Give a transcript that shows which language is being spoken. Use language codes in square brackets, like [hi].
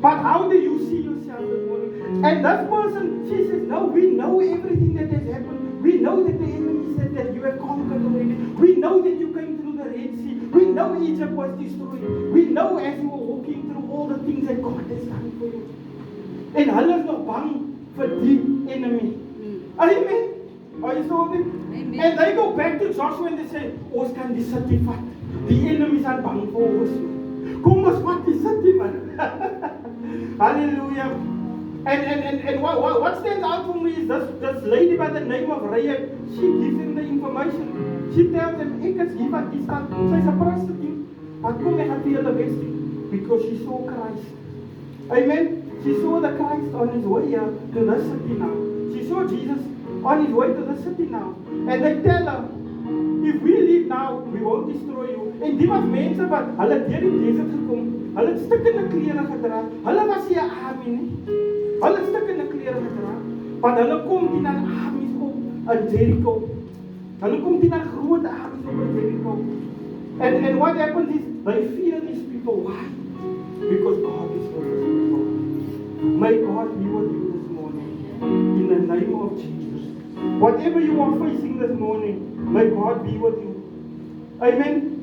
[en] But how do you see yourself this morning? And that person, she says, no, we know everything that has happened. We know that the enemy said that you have conquered already. We know that you came through the Red Sea. We know Egypt was destroyed. We know as you were walking through all the things that God has done for you. [af] En hulle is nog bang vir die enemy. [en] Amen. Are you still with me? Amen. And they go back to Joshua and they say, [af] ons kan die city vat. Die enemies are bang vir ons. Kom ons vat die city, man. Hallelujah. [en] And what stands out for me is this lady by the name of Rahab. She gives him the information. She tells him, [af] ek is hier wat die stad. Sy's 'n prostitute. Maar kom ek gaan vir julle wys, [en] because she saw Christ. [af] Amen. [en] She saw the Christ on his way here to the city now. She saw Jesus on his way to the city now. And they tell her, if we leave now, we won't destroy you. [af] En die was mense wat hulle deur die desert gekom. Hulle het stukkende klere gedra. Hulle was nie 'n army nie. Hulle het stukkende klere gedra. Want hulle kom teen aan armies op in Jericho. Hulle kom teen aan groot armies op in Jericho. [en] And what happens is, they fear these people. Why? Because God is with these people. May God be with you this morning. In the name of Jesus. Whatever you are facing this morning, may God be with you. Amen.